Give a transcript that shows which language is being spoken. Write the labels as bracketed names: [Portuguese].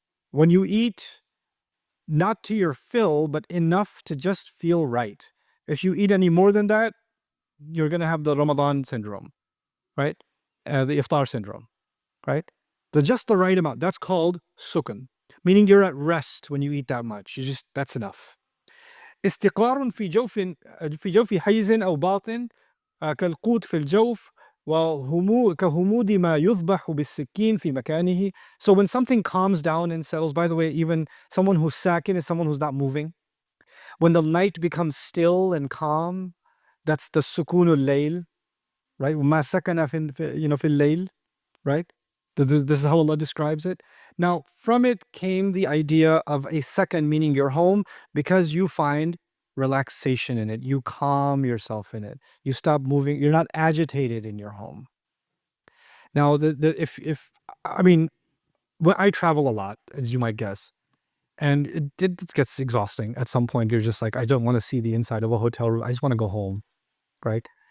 [English] When you eat not to your fill, but enough to just feel right. If you eat any more than that, you're going to have the Ramadan syndrome, right? The iftar syndrome, right? Just the right amount. That's called sukun, meaning you're at rest when you eat that much. That's enough. [Arabic] استقرار في جوف حيز أو باطن كالقوت في الجوف كهمود ما يذبح بالسكين في مكانه. [English] So when something calms down and settles, by the way, even someone who's sakin is someone who's not moving. When the night becomes still and calm, that's the sukunul layl, right? [Arabic] ما سكن في الليل, [English] right? This is how Allah describes it. Now, from it came the idea of a second, meaning your home, because you find relaxation in it. You calm yourself in it. You stop moving. You're not agitated in your home. Now, if I mean, well, I travel a lot, as you might guess, and it gets exhausting at some point. You're just like, I don't want to see the inside of a hotel room. I just want to go home, right?